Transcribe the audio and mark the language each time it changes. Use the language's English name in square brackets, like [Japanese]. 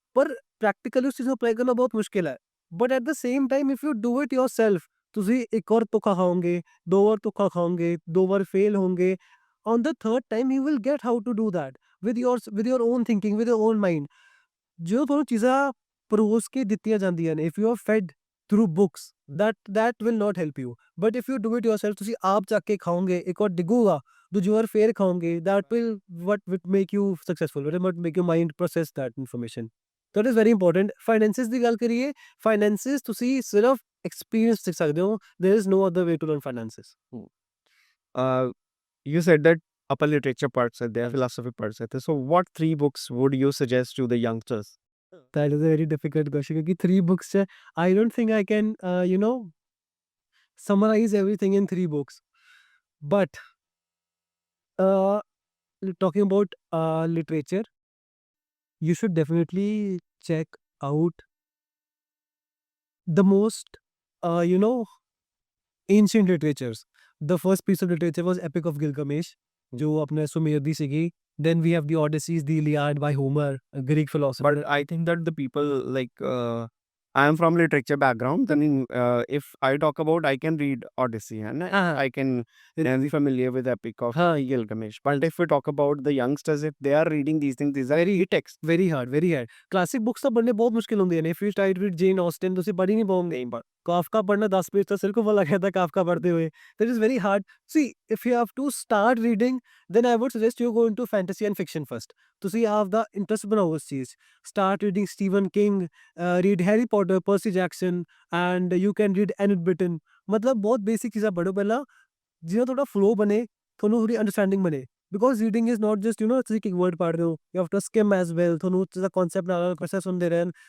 [Punjabi] ਪਰ ਪ੍ਰੈਕਟੀਕਲੀ ਉਸ ਚੀਜ਼ ਨੂੰ ਅਪਲਾਈ ਕਰਨਾ ਬਹੁਤ ਮੁਸ਼ਕਿਲ ਹੈ। [English] but at the same time if you do it yourself, [Punjabi] ਤੁਸੀਂ ਇੱਕ ਵਾਰ ਧੋਖਾ ਖਾਓਗੇ, 2 ਵਾਰ ਧੋਖਾ ਖਾਓਗੇ, 2 ਵਾਰ ਫੇਲ ਹੋਵੋਗੇ, [English] On the third time you will get how to do that with your own thinking, with your own mind. [Punjabi] ਜਦੋਂ ਤੁਹਾਨੂੰ ਚੀਜ਼ਾਂ ਪਰੋਸ ਕੇ ਦਿੱਤੀਆਂ ਜਾਂਦੀਆਂ ਨੇ, [English] If you are fed through books, that will not help you. But if you do it yourself, [Punjabi] ਤੁਸੀਂ ਆਪ ਚੱਕ ਕੇ ਖਾਓਗੇ, ਇੱਕ ਵਾਰ ਡਿੱਗੂਗਾ, ਦੂਜੀ ਵਾਰ ਫੇਰ ਖਾਓਗੇ, [English] that will what will make you successful, what will make your mind process that information. That is very important. [Punjabi] Finances ਦੀ ਗੱਲ ਕਰੀਏ, finances ਤੁਸੀਂ ਸਿਰਫ experience ਸਿੱਖ ਸਕਦੇ ਹੋ. [English] There is no other way to learn finances. You said that upper literature parts are there, philosophy parts are there. So what 3 books would you suggest to the youngsters? That is a very difficult question [Hindi] क्योंकि 3 books है. [English] I don't think I can summarize everything in 3 books. But talking about literature, you should definitely check out the most ancient literatures. The first piece of literature was Epic of Gilgamesh, [Punjabi] जो अपने सुमेर दी सीगी. [English] Then we have the Odysseys, the Iliad by Homer, a Greek philosopher. But I think that the people like I am from literature background. Then if I talk about, I can read Odyssey and I can be familiar with Epic of Gilgamesh. But if we talk about the youngsters, if they are reading these things, these are very texts. Very hard, very hard. [Punjabi] Classic books ਤਾਂ ਪੜ੍ਹਨੇ ਬਹੁਤ ਮੁਸ਼ਕਿਲ ਹੁੰਦੀਆਂ ਨੇ. [English] If you try to read Jane Austen, [Punjabi] ਤੁਸੀਂ ਪੜ੍ਹ ਹੀ ਨਹੀਂ ਪਾਓਗੇ. Kafka ਪੜ੍ਹਨਾ 10 ਪੇਜ ਤਾਂ ਸਿਰ ਕੋ ਲੱਗ ਜਾਂਦਾ Kafka ਪੜ੍ਹਦੇ ਹੋਏ. [English] That is very hard. See, if you have to start reading, then I would suggest you go into fantasy and fiction first. [Punjabi] ਤੁਸੀਂ ਆਪਦਾ ਇੰਟਰਸਟ ਬਣਾਓ ਉਸ ਚੀਜ਼. [English] Start reading Stephen King, read Harry Potter, Percy Jackson, and you can read Enid Blyton. [Punjabi] ਮਤਲਬ ਬਹੁਤ basic ਚੀਜ਼ਾਂ ਪੜ੍ਹੋ ਪਹਿਲਾਂ, ਜਿਹਦਾ ਤੁਹਾਡਾ ਫਲੋ ਬਣੇ, ਤੁਹਾਨੂੰ ਥੋੜੀ ਅੰਡਰਸਟੈਂਡਿੰਗ ਬਣੇ. [English] Because reading is not just [Punjabi] ਤੁਸੀਂ ਇੱਕ word ਪੜ੍ਹ ਰਹੇ ਹੋ, [English] you have to skim as well. [Punjabi] ਤੁਹਾਨੂੰ ਉਸ ਦਾ concept ਨਾਲ process ਹੁੰਦੇ ਰਹਿਣ.